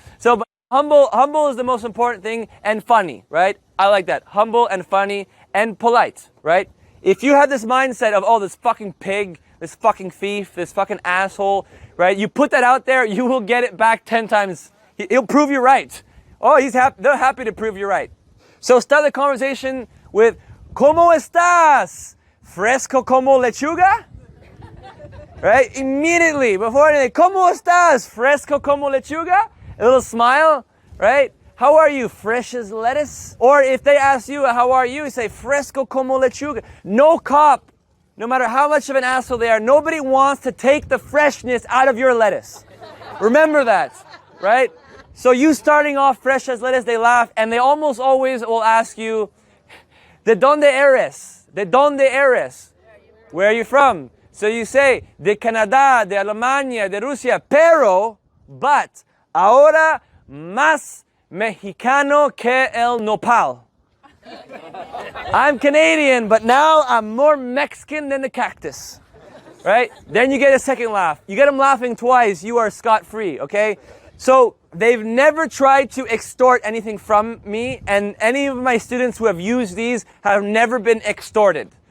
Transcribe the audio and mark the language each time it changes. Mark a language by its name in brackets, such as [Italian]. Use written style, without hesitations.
[English] So but humble is the most important thing, and funny, right? I like that. Humble and funny and polite, right? If you have this mindset of, oh, this fucking pig, this fucking thief, this fucking asshole, right? You put that out there, you will get it back 10 times. He'll prove you right. Oh, they're happy to prove you right. So start the conversation with, [Spanish] ¿Cómo estás? ¿Fresco como lechuga? [English] Right? Immediately, before anything, [Spanish] ¿Cómo estás? ¿Fresco como lechuga? [English] A little smile, right? How are you? Fresh as lettuce? Or if they ask you, how are you? You say, [Spanish] fresco como lechuga. [English] No cop, no matter how much of an asshole they are, nobody wants to take the freshness out of your lettuce. Remember that, right? So you starting off fresh as lettuce, they laugh, and they almost always will ask you, [Spanish] ¿De dónde eres? ¿De dónde eres? [English] Where are you from? So you say, [Spanish] de Canadá, de Alemania, de Rusia, [English] but, [Spanish] ahora más mexicano que el nopal. [English] I'm Canadian, but now I'm more Mexican than the cactus. Right? Then you get a second laugh. You get them laughing twice, you are scot-free, okay? So they've never tried to extort anything from me, and any of my students who have used these have never been extorted.